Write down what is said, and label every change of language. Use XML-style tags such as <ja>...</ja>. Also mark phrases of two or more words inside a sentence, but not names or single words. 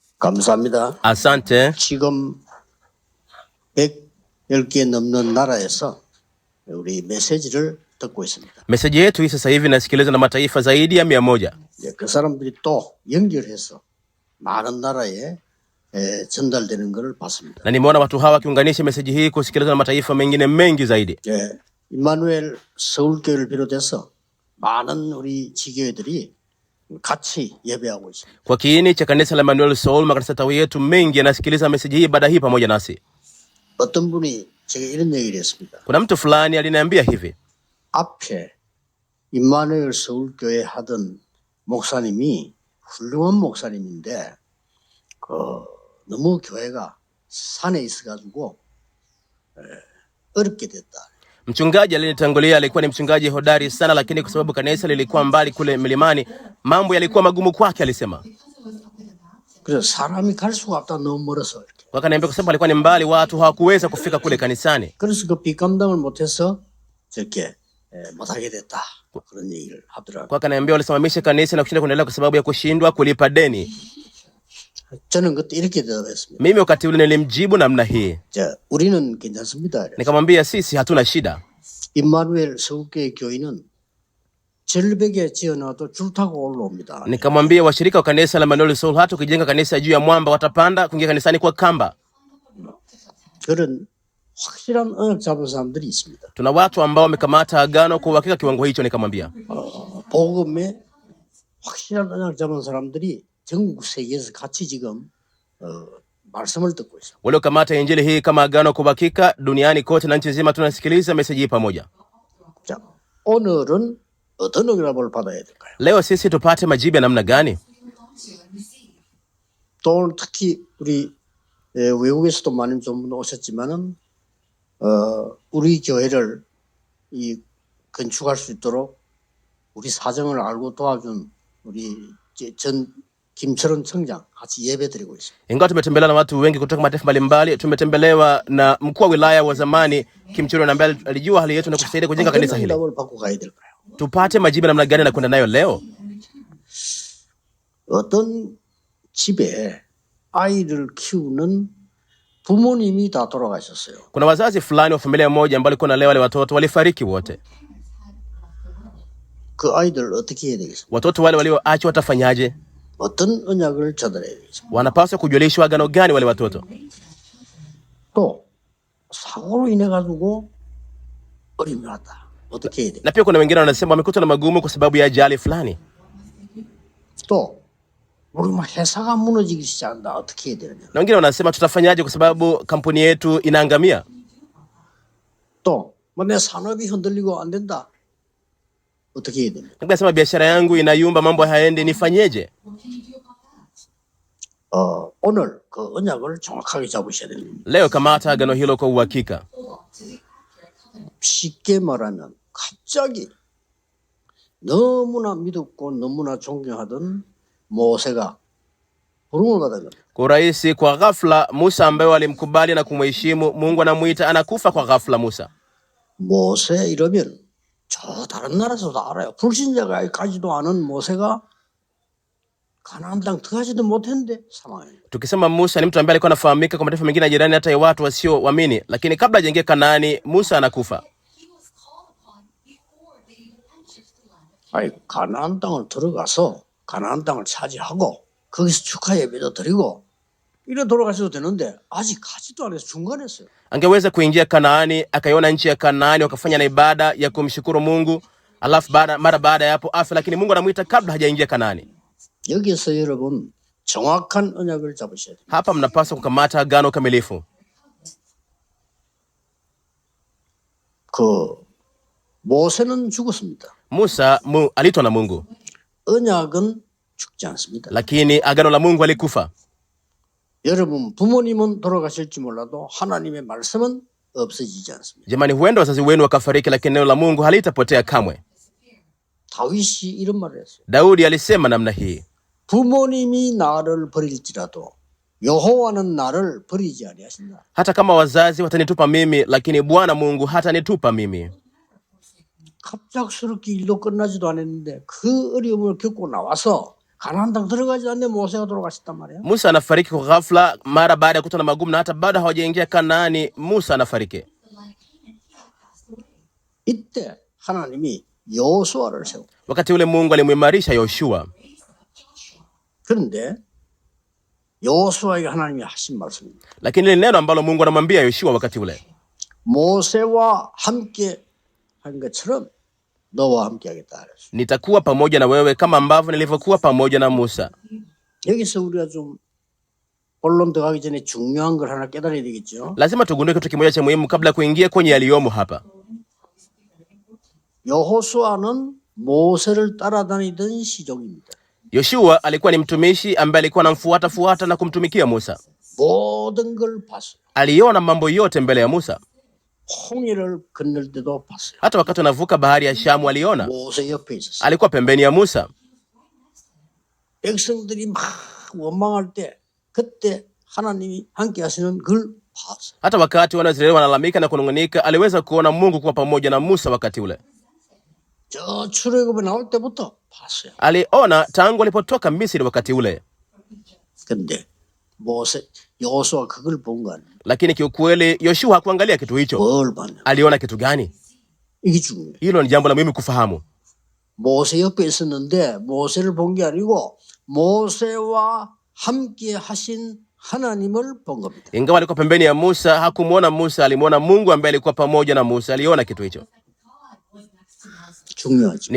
<ko>감사합니다.</ko> <sw>Asante.</sw> <ko>지금 110개 넘는 나라에서 우리 메시지를 듣고 있습니다.</ko> <sw>Meseji yetu hii sasa hivi inasikilizwa na mataifa zaidi ya 100.</sw> <ko>그 사람들이 또 연결해서 많은 나라에 전달되는 것을 봤습니다.</ko> <sw>Na nimeona watu hawa wakiunganisha meseji hii kusikilizwa na mataifa mengine mengi zaidi.</sw> <ko>임마누엘 서울교회를 비롯해서 많은 우리 지교회들이 같이 예배하고 있습니다.</ko> <sw>Kwa kiini cha kanisa la Emmanuel Seoul, makanisa tawi yetu mengi yanasikiliza meseji hii baada hii pamoja nasi.</sw> <ko>어떤 분이 제가 이런 얘기를 했습니다.</ko> <sw>Kuna mtu fulani aliniambia hivi.</sw> <ko>앞에 임마누엘 서울교회 하던 목사님이 훌륭한 목사님인데 너무 교회가 산에 있어가지고 어렵게 됐다.</ko> <sw>Mchungaji alinitangulia alikuwa ni mchungaji hodari sana, lakini kwa sababu kanisa lilikuwa mbali kule milimani, mambo yalikuwa magumu kwake, alisema.</sw> <ko>그래서 사람이 갈 수가 없다, 너무 멀어서.</ko> <sw>Wakaniambia kwa sababu alikuwa ni mbali, watu hawakuweza kufika kule kanisani.</sw> <ko>그래서 그 빚감당을 못해서 저렇게 못하게 됐다. 그런 얘기를 하더라고요.</ko> <sw>Wakaniambia walisimamisha kanisa na kushinda kuendelea kwa sababu ya kushindwa kulipa deni.</sw> <ko>저는 그때 이렇게 대답했습니다.</ko> <sw>Mimi wakati ule nilimjibu namna hii.</sw> <ko>우리는 괜찮습니다.</ko> <sw>Nikamwambia sisi hatuna shida.</sw> <ko>임마누엘 서울교회 교인은 절벽에 지어놔도 줄 타고 올라옵니다.</ko> <sw>Nikamwambia washirika wa kanisa la Emmanuel Seoul hata ukijenga kanisa juu ya mwamba watapanda kuingia kanisani kwa kamba.</sw> <ko>그런 확실한 언약 잡은 사람들이 있습니다.</ko> <sw>Tuna watu ambao wamekamata agano kwa uhakika kiwango hicho. Nikamwambia</sw> <ko>복음에 확실한 언약 잡은 사람들이 전국 세계에서 같이 지금 말씀을 듣고 있어요.</ko> <sw>waliokamata injili hii kama agano kwa uhakika duniani kote na nchi nzima tunasikiliza meseji hii pamoja.</sw> <ko>자, 오늘은 어떤 응답을 받아야 될까요?</ko> <sw>Leo sisi tupate majibu ya namna gani?</sw> <ko>또 오늘 특히 우리 외국에서도 많은 분 오셨지만은 우리 교회를 건축할 수 있도록 우리 사정을 알고 도와준 우리 전 김철원 청장 같이 예배드리고 있습니다.</ko> <sw>Ingawa tumetembelewa na watu wengi kutoka mataifa mbalimbali, tumetembelewa na mkuu wa wilaya wa zamani Kimchiro ambaye alijua hali yetu na kusaidia kujenga kanisa hili. Tupate majibu namna gani na kwenda nayo leo?</sw> <ko>어떤 집에 아이를 키우는 부모님이 다 돌아가셨어요.</ko> <sw>Kuna wazazi fulani wa familia moja ambao walikuwa wanalea wale watoto walifariki wote.</sw> <ko>그 아이들 어떻게 해야 되겠습니까?</ko> <sw>Watoto wale walioachwa watafanyaje?</sw> <ko>어떤 언약을 전달해야 되겠습니까?</ko> <sw>Wanapaswa kujulishwa agano gani wale watoto?</sw> <ko>또 사고로 인해 가지고 어림이 왔다. 어떻게 해야 돼?</ko> <sw>Na pia kuna wengine wanasema wamekutwa na magumu kwa sababu ya ajali fulani.</sw> <ko>또 우리 막 회사가 무너지기 시작한다. 어떻게 해야 되느냐?</ko> <sw>Na wengine wanasema tutafanyaje kwa sababu kampuni yetu inaangamia.</sw> <ko>또 뭐 내 산업이 흔들리고 안 된다. 어떻게 해야 됩니까?</ko> <sw>Nikasema biashara yangu inayumba, mambo hayaendi, nifanyeje?</sw> <ko>오늘 그 언약을 정확하게 잡으셔야 됩니다.</ko> <sw>Leo kamata agano hilo kwa uhakika.</sw> <ko>쉽게 말하면 갑자기 너무나 믿었고 너무나 존경하던 모세가 부름을 받은 겁니다.</ko> <sw>Kwa urahisi, kwa ghafla Musa ambaye alimkubali na kumheshimu Mungu anamuita anakufa kwa ghafla. Musa,</sw> <ko>모세 이러면 저 다른 나라에서도 알아요. 불신자가지도 않은 모세가 가나안 땅 들어가지도 못했는데 사망해요.</ko> <sw>Tukisema Musa ni mtu ambaye alikuwa anafahamika kwa mataifa mengine jirani, hata watu wasioamini, lakini kabla hajaingia Kanaani Musa anakufa.</sw> <ko>가나안 땅을 들어가서 가나안 땅을 차지하고 거기서 축하 예배도 드리고 이래 돌아가셔도 되는데 아직 가지도 않아서 중간했어요.</ko> <sw>Angeweza kuingia Kanaani, akaiona nchi ya Kanaani, wakafanya na ibada ya kumshukuru Mungu, alafu mara baada ya hapo afa, lakini Mungu anamuita kabla hajaingia Kanaani.</sw> <ko>여기서 여러분 정확한 언약을 잡으셔야 돼요.</ko> <sw>Hapa mnapaswa kukamata agano kamilifu.</sw> <ko>모세는 죽었습니다.</ko> <sw>Musa alitwa na Mungu,</sw> <ko>언약은 죽지 않습니다.</ko> <sw>lakini agano la Mungu alikufa.</sw> <ko>여러분 부모님은 돌아가실지 몰라도 하나님의 말씀은 없어지지 않습니다.</ko> <sw>Jamani, huenda wazazi wenu wakafariki, lakini neno la Mungu halitapotea kamwe.</sw> <ko>다윗이 이런 말을 했어요.</ko> <sw>Daudi alisema namna hii.</sw> <ko>부모님이 나를 버릴지라도 여호와는 나를 버리지 아니하신다.</ko> <sw>Hata kama wazazi watanitupa mimi, lakini Bwana Mungu hatanitupa mimi.</sw> <ko>갑작스럽게 일도 끝나지도 않았는데 그 어려움을 겪고 나와서 가나안 땅 들어가지 않는데 모세가 돌아가셨단 말이에요.</ko> <sw>Musa anafariki kwa ghafla mara baada ya kukutana na magumu, na hata bado hawajaingia Kanaani Musa anafariki.</sw> <ko>이때 하나님이 여호수아를 세우고,</ko> <sw>Wakati ule Mungu alimuimarisha Yoshua.</sw> <ko>그런데 여호수아에게 하나님이 하신 말씀입니다.</ko> <sw>Lakini ile neno ambalo Mungu anamwambia Yoshua wakati ule,</sw> <ko>모세와 함께 한 것처럼 너와 함께 하겠다 그랬어요.</ko> <sw>nitakuwa pamoja na wewe kama ambavyo nilivyokuwa pamoja na Musa.</sw> <ko>여기서 우리가 좀 본론 들어가기 전에 중요한 걸 하나 깨달아야 되겠죠.</ko> <sw>Lazima tugundue kitu kimoja cha muhimu kabla ya kuingia kwenye yaliyomo hapa.</sw> <ko>여호수아는 모세를 따라다니던 시족입니다.</ko> <sw>Yoshua alikuwa ni mtumishi ambaye alikuwa anamfuata na kumtumikia Musa.</sw> <ko>모든 걸 봤어요.</ko> <sw>Aliona mambo yote mbele ya Musa.</sw> <ko>홍해를 건널 때도 봤어요.</ko> <sw>Hata wakati anavuka bahari ya Shamu aliona.</sw> <ko>모세 옆에 있었어요.</ko> <sw>Alikuwa pembeni ya Musa.</sw> <ko>백성들이 막 원망할 때 그때 하나님이 함께 하시는 걸 봤어요.</ko> <sw>Hata wakati Wanaisraeli wanalalamika na kunungunika, aliweza kuona Mungu kuwa pamoja na Musa wakati ule.</sw> <ko>저 출애굽에 나올 때부터 봤어요.</ko> <sw>Aliona tangu alipotoka Misri wakati ule.</sw> <ko>근데 모세 여호수아 그걸 본 거 아니에요.</ko> <sw>Lakini kiukweli Yoshua hakuangalia kitu hicho.</sw> <ko>뭘 봤냐?</ko> <sw>Aliona kitu gani?</sw> <ko>이게 중요해요.</ko> <sw>Hilo ni jambo la muhimu kufahamu.</sw> <ko>모세 옆에 있었는데 모세를 본 게 아니고 모세와 함께 하신 하나님을 본 겁니다.</ko> <sw>Ingawa alikuwa pembeni ya Musa, hakumuona Musa, alimuona Mungu ambaye alikuwa pamoja na Musa. Aliona kitu hicho.</sw> <ko>중요하죠.</ko>